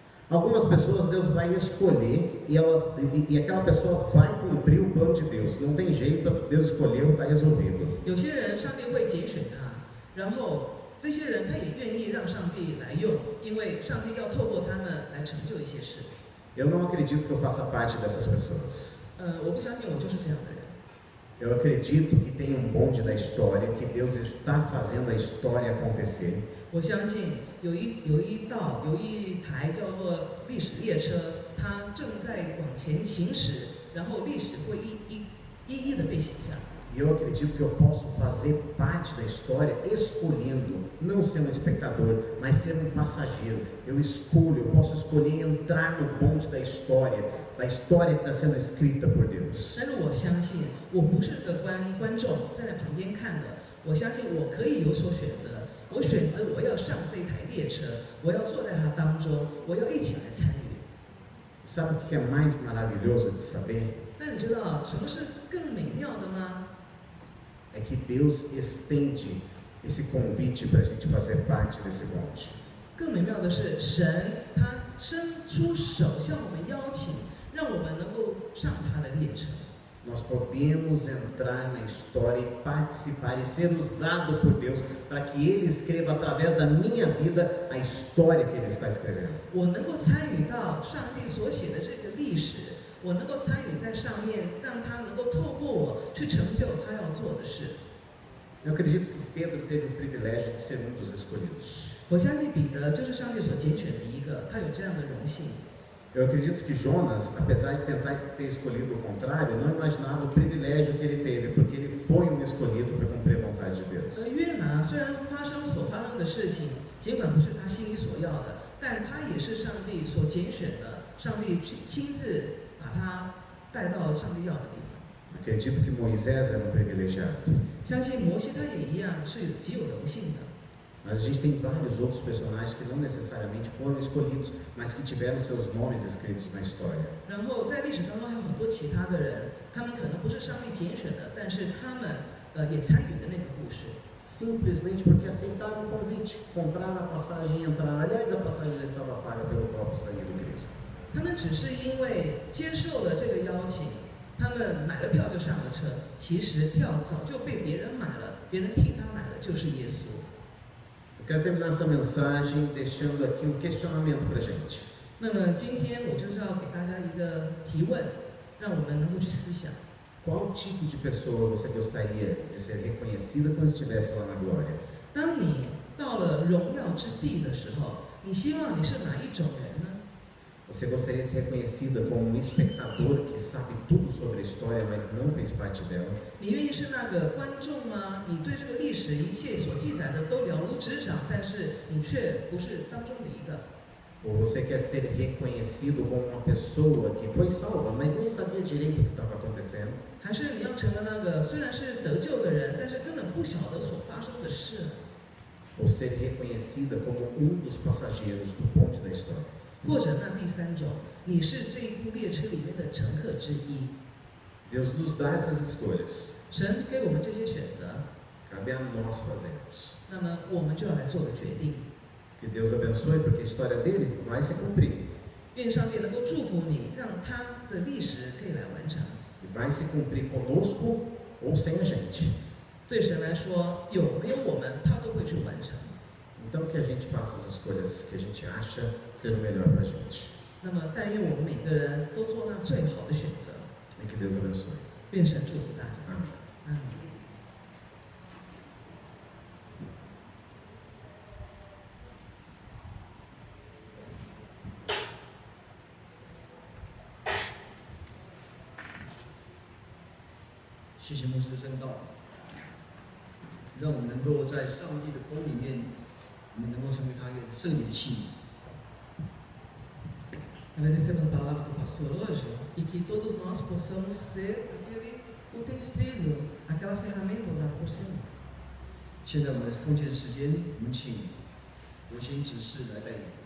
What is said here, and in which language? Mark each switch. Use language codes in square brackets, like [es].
[pt] Algumas pessoas Deus vai escolher e aquela pessoa vai cumprir o plano de Deus. Não tem jeito, Deus escolheu, está resolvido. [zh] 有些人上帝会拣选他，然后这些人他也愿意让上帝来用，因为上帝要透过他们来成就一些事。 [pt] Eu não acredito que eu faça parte dessas pessoas. [zh] 我不相信我就是这样的人。 [pt] Eu acredito que tem um bonde da história, que Deus está fazendo a história acontecer. [zh] 我相信有一台叫做历史列车，它正在往前行驶，然后历史会一一的被写下。 [pt] E eu acredito que eu posso fazer parte da história escolhendo, não ser um espectador, mas ser um passageiro. Eu posso escolher entrar no bonde da história que está sendo escrita por Deus. [zh] 但是我相信，我不是个观众站在旁边看的，我相信我可以有所选择。我选择我要上这台列车，我要坐在它当中，我要一起来参与。 [pt] Sabe o que é mais maravilhoso de saber? [zh] 那你知道什么是更美妙的吗？ [pt] É que Deus estende esse convite para a gente fazer parte desse bonde. [zh] 更美妙的是，神他伸出手向我们邀请，让我们能够上他的列车。 [pt] Nós podemos entrar na história e participar e ser usado por Deus para que Ele escreva através da minha vida a história que Ele está escrevendo. [zh] 我能够参与到上帝所写的这个历史，我能够参与在上面，让他能够透过我去成就他要做的事。 [pt] Eu acredito que Pedro teve o privilégio de ser um dos escolhidos. [zh] 我相信彼得就是上帝所拣选的一个，他有这样的荣幸。 [pt] Eu acredito que Jonas, apesar de tentar ter escolhido o contrário, não imaginava o privilégio que ele teve, porque ele foi um escolhido para cumprir a vontade de Deus. [zh] 约拿虽然所发生的事情，尽管不是他心里所要的，但他也是上帝所拣选的，上帝亲自把他带到上帝要的地方。 [pt] Acredito que Moisés era um privilegiado. [zh] 相信摩西他也一样是极有荣幸的。 [pt] Mas a gente tem vários outros personagens que não necessariamente foram escolhidos, mas que tiveram seus nomes escritos na história. [zh] 然后在历史当中还有很多其他的人，他们可能不是上帝拣选的，但是他们也参与的那个故事。 [pt] Simplesmente porque aceitaram o convite, compraram a passagem e entraram. Aliás, a passagem já estava paga pelo próprio sangue de Cristo. [zh] 他们只是因为接受了这个邀请，他们买了票就上了车。其实票早就被别人买了，别人替他买的就是耶稣。 [pt] Eu quero terminar essa mensagem deixando aqui um questionamento para a gente. [zh] 那么今天我就是要给大家一个提问，让我们能够去思想。 [pt] Qual tipo de pessoa você gostaria de ser reconhecida quando estivesse lá na glória? [zh] 当你到了荣耀之地的时候，你希望你是哪一种人呢？ [pt] Você gostaria de ser reconhecida como um espectador que sabe tudo sobre a história, mas não fez parte dela? [zh] 你愿意是那个观众吗？你对这个历史一切所记载的都了如指掌，但是你却不是当中的一个。 [pt] Ou você quer ser reconhecido como uma pessoa que foi salva, mas nem sabia direito o que estava acontecendo? [zh] 还是你要成为那个虽然是得救的人，但是根本不晓得所发生的事？ [pt] Ou ser reconhecida como um dos passageiros do bonde da história? [zh] 或者那第三种，你是这一部列车里面的乘客之一。 [pt] Deus nos dá essas escolhas. [zh] 神给我们这些选择， [pt] Cabe a nós fazermos. [zh] 那么我们就要来做个决定。 [pt] Que Deus abençoe, porque a história dele vai se cumprir. [zh] 愿上帝能够祝福你，让他的历史可以来完成。 [pt] E vai se cumprir conosco ou sem a gente. [zh] 对神来说，有没有我们，他都会去完成。 [pt] Então que a gente faça as escolhas que a gente acha ser o melhor para a gente. [zh] 那么，但愿我们每个人都做那最好的选择。 [pt] E que Deus abençoe. [zh] 愿神祝福大家。 [pt] Amém. [zh] 阿门。谢谢牧师的真道，让我们能够在上帝的宫里面，我们能够成为他一个圣洁的器皿。 [pt] Agradecemos a palavra do pastor hoje e que todos nós possamos ser aquele utensílio, aquela ferramenta usada por Senhor. [zh] 现在我们奉献的时间，我们请国兴执事来带领。